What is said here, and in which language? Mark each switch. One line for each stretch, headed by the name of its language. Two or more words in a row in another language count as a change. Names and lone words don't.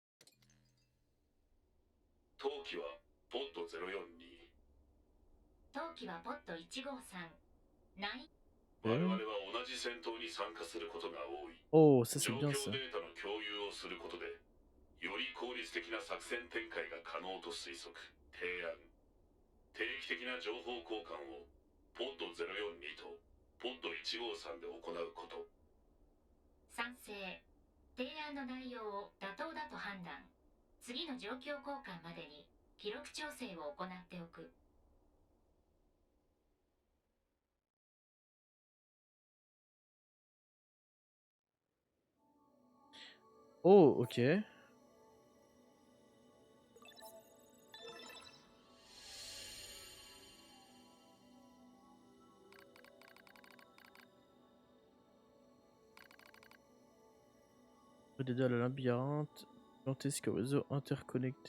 Japanese: 冬季はポッド042。冬季機はポット153。我々は同じ戦闘に参加することが多い。
French: Oh, ça c'est
Japanese: 状
French: bien
Japanese: 況
French: ça.
Japanese: データの共有をすることでより効率的な作戦展開が可能と推測提案。定期的な情報交換をポッド042とポッド153で行うこと。賛成。提案の内容を妥当だと判断。次の状況交換までに記録調整を行っておく。
French: Oh, ok. D'aider à la labyrinthe, gigantesque réseau interconnecté.